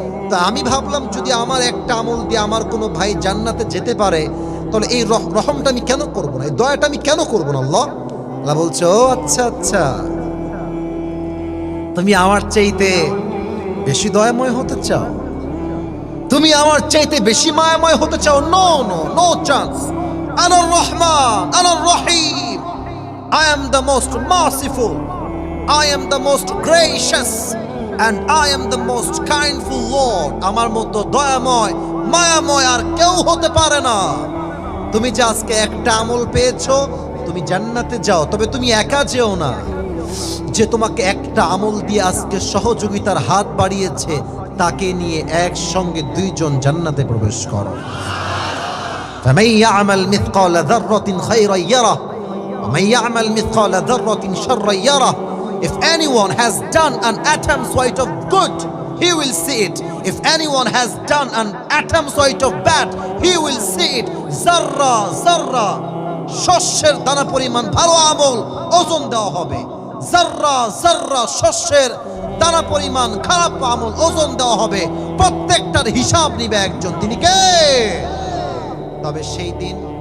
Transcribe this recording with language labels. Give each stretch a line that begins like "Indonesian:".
Bangla: তা আমি ভাবলাম যদি আমার একটা আমল দিয়ে আমার কোনো ভাই জান্নাতে যেতে পারে, তাহলে এই রহমটা আমি কেন করবো না, এই দয়াটা আমি কেন করবো না? আল্লাহ বলছে, ও আচ্ছা আচ্ছা, তুমি আমার চাইতে বেশি দয়াময় হতে চাও, তুমি আমার চাইতে বেশি মায়াময় হতে চাও?
English: No no no chance.
Arabic: আনার রহমান, আনার রহিম,
English: I am the most merciful, I am the most gracious, and I am the most kindful Lord.
Bangla: আমার মতো দয়াময়, মায়াময় আর কেউ হতে পারে না। তুমি যে আজকে একটা আমল পেয়েছো, তুমি জান্নাতে যাও, তবে তুমি একা যেও না। যে তোমাকে একটা আমল দিয়ে আজকে সহযোগিতার হাত বাড়িয়েছে, তাকে নিয়ে একসঙ্গে 2 জন জান্নাতে প্রবেশ করো।
Arabic: فمن يعمل مثقال ذرة خيرا يره ومن يعمل مثقال ذرة شرا يره.
English: If anyone has done an atom's weight of good, he will see it. If anyone has done an atom's weight of bad, he will see it.
Bangla: Zarra zarra, শস্যের দানা পরিমাণ ভালো আমল ওজন দেওয়া হবে। জাররা জাররা, শস্যের দানা পরিমাণ খারাপ আমল ওজন দেওয়া হবে। প্রত্যেকটার হিসাব নিবে একজন, তিনি কে? তবে সেই দিন